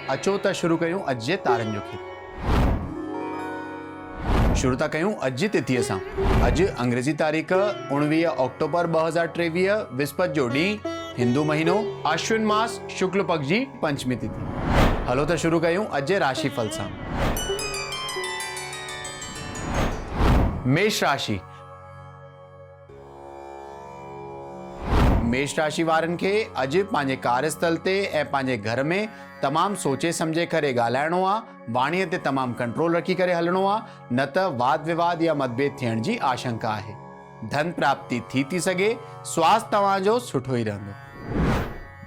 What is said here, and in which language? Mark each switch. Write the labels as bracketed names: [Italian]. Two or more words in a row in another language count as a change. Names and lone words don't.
[Sindhi] अचो त शुरू कयूं अॼु जे तारनि जो खेल। शुरू था कयूं अॼु जी तिथीअ सां। अॼु अंग्रेज़ी तारीख़ 19 अक्टूबर 2023 विस्पति जो ॾींहुं, हिंदू महीनो अश्विन मास शुक्ल पक्ष जी पंचमी तिथि। हलो त शुरू कयूं अॼु जे राशिफल सां। मेष राशि। मेष राशि वारनि खे अॼु पंहिंजे कार्यस्थल ते ऐं पंहिंजे घर में तमामु सोचे सम्झे करे ॻाल्हाइणो आहे। वाणीअ ते तमामु कंट्रोल रखी करे हलणो आहे, न त वाद विवाद या मतभेद थियण जी आशंका आहे। धन प्राप्ति थी सघे। स्वास्थ्य तव्हांजो सुठो ई रहंदो।